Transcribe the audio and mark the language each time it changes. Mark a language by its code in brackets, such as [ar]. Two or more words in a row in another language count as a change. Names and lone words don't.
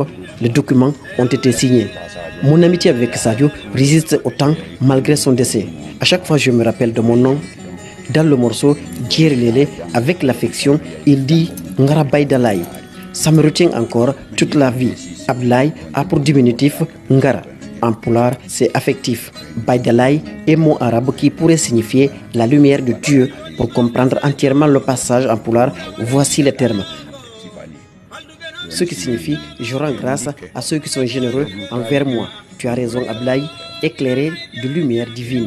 [fr] Les documents ont été signés. Mon amitié avec Sadio résiste au temps malgré son décès. À chaque fois, je me rappelle de mon nom. Dans le morceau Djer Lele, avec l'affection, il dit Ngara Baydalay. Ça me retient encore toute la vie. Ablaye a pour diminutif Ngara. En pulaar, c'est affectif. Baydalay est mot arabe qui pourrait signifier la lumière de Dieu. Pour comprendre entièrement le passage en pulaar, voici les termes. ce qui signifie « je rends grâce à ceux qui sont généreux envers moi ». Tu as raison, Ablaye, éclairé de lumière divine.